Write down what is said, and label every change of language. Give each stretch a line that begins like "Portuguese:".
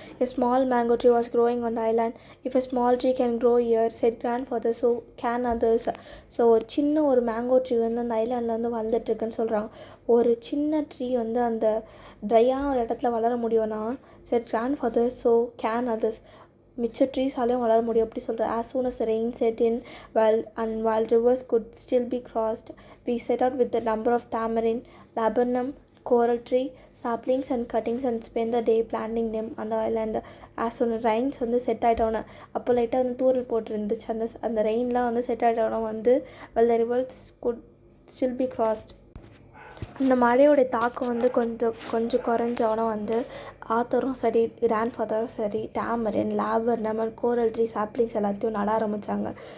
English: A small mango tree was growing on the island. If a small tree can grow here said grandfather so can others.
Tamil: So ஒரு சின்ன ஒரு mango tree வந்து அந்த ஐலாண்டில் வந்து வளர்ந்துட்டுருக்குன்னு சொல்கிறாங்க. ஒரு சின்ன ட்ரீ வந்து அந்த ட்ரையான ஒரு இடத்துல வளர முடியும்னா
English: said grandfather so can others,
Tamil: மிச்ச ட்ரீஸாலையும் வளர முடியும் அப்படி சொல்கிறேன்.
English: As soon as the rain set in while rivers could still be crossed, we set out with a number of tamarind, laburnum, coral tree, saplings and cuttings and spend the day planting them on the island. As soon as rains
Tamil: வந்து set ஆகிட்டோன்னே, அப்போ லைட்டாக வந்து தூரல் போட்டுருந்துச்சு, அந்த ரெயின்லாம் வந்து set ஆகிட்டோன்னா வந்து
English: while the rivers could still be crossed,
Tamil: அந்த மழையோடைய தாக்கம் வந்து கொஞ்சம் குறைஞ்சோன்னா வந்து ஆத்தரும் சரி கிராண்ட் ஃபாதரும் சரி டேமரின், லேபர்னம், கோரல் ட்ரீ, சாப்ளிங்ஸ் எல்லாத்தையும் நட ஆரம்பித்தாங்க.